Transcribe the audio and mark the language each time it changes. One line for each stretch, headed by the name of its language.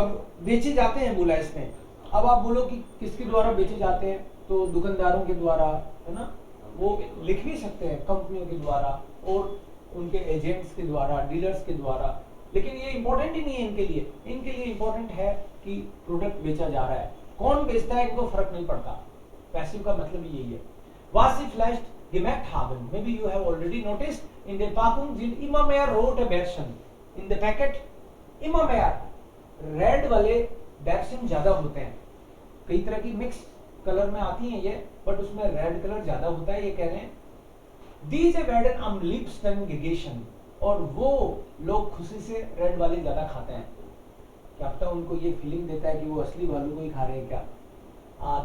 Hindi: अब बेचे जाते हैं बोला इसमें, अब आप बोलो कि किसके द्वारा बेचे जाते हैं, तो दुकानदारों के द्वारा, है ना, वो लिख भी सकते हैं कंपनियों के द्वारा और उनके एजेंट्स के द्वारा, डीलर्स के द्वारा, लेकिन ये इंपॉर्टेंट ही नहीं है इनके लिए। इनके लिए इंपॉर्टेंट है कि प्रोडक्ट बेचा जा रहा है, कौन बेचता है इनको फर्क नहीं पड़ता। पैसिव का मतलब ही यही है।
German: Was sie vielleicht gemerkt haben,
English: maybe you have already noticed
German: in der Packung sind immer mehr rote Bärchen
English: in the packet,
German: immer mehr
Hindi: red वाले बॅरशन ज्यादा होते हैं। कई तरह की मिक्स कलर में आती हैं ये, बट उसमें रेड कलर ज्यादा होता है, ये कह रहे हैं।
German: Diese werden am liebsten gegessen,
Hindi: और वो लोग खुशी से रेड वाले ज्यादा खाते हैं। क्या पता उनको ये फीलिंग देता है कि वो असली वालों को ही खा रहे हैं क्या।